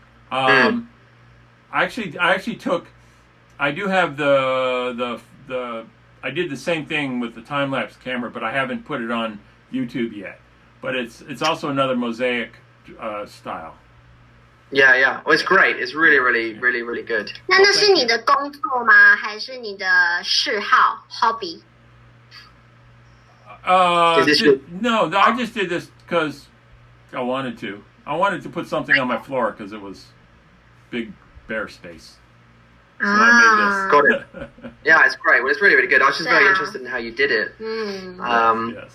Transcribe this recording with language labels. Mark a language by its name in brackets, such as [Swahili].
[English] I actually took. I do have the. I did the same thing with the time lapse camera, but I haven't put it on YouTube yet. But it's also another mosaic style. Yeah. Well, it's great. It's really, really, really, really good. [Chinese] 那是你的工作吗？还是你的嗜好 hobby？ [English] Is this No, I just did this because I wanted to. I wanted to put something on my floor because it was big bare space. So I Got made it. Yeah, it's great. Well, it's really, really good. I was just very interested in how you did it. Yes.